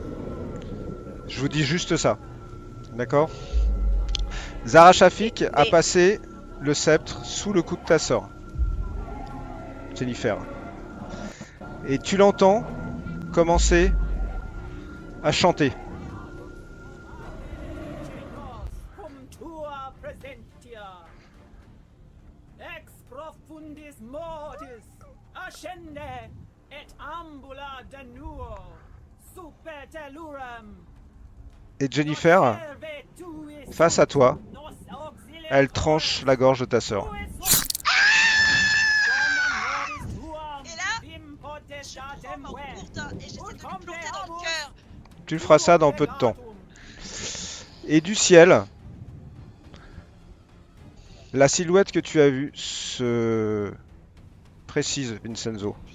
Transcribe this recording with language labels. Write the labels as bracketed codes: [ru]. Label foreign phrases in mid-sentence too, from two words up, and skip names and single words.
[fr] Je vous dis juste ça. D'accord? Zara Shafik a Et- passé le sceptre sous le cou de ta sœur, Jennifer. Et tu l'entends commencer à chanter. [la] Cum tua presentia ex profundis mortis ascende et ambula danuo super telluram [fr] Et Jennifer, face à toi, elle tranche la gorge de ta sœur. Et là, je prends ma courte et j'essaie de lui planter dans le cœur. Tu feras ça dans peu de temps. Et du ciel, la silhouette que tu as vue se précise, Vincenzo.